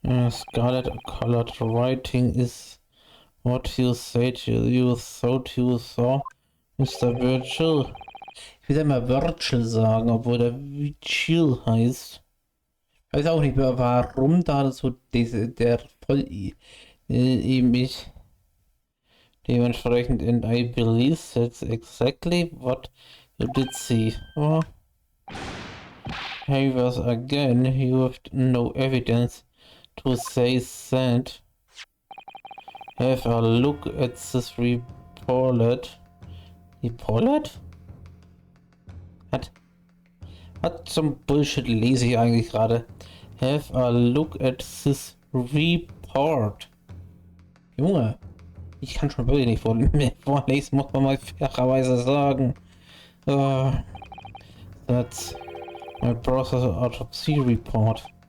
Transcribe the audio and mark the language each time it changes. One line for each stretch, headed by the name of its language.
English: Scarlet colored writing is what you said you thought you saw, Mr. Virgil.
German: Ich will ja mal Virgil sagen, obwohl der Virgil heißt. Ich weiß auch nicht mehr, warum da so der voll eben ist. Dementsprechend,
English: and I believe that's exactly what you did see. Oh. Here was again, you have no evidence to say that. Have a look at this report. Report?
German: Was zum Bullshit lese ich eigentlich gerade?
English: Have a look at this report.
German: Junge, ich kann schon wirklich nicht vorlesen, muss man mal fairerweise sagen.
English: That's my brother's autopsy report.